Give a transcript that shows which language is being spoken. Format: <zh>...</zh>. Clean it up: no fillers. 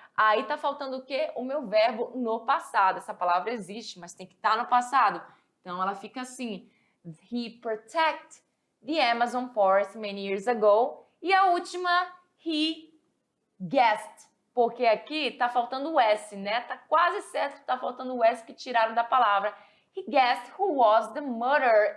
<pt>Aí tá faltando o quê? O meu verbo no passado. Essa palavra existe, mas tem que estar no passado. Então, ela fica assim.</pt> <en>He protected the Amazon forest many years ago.</en> <pt>E a última, he guessed. Porque aqui tá faltando o S, né? Tá quase certo que tá faltando o S que tiraram da palavra.</pt> <en>He guessed who was the murderer.</en>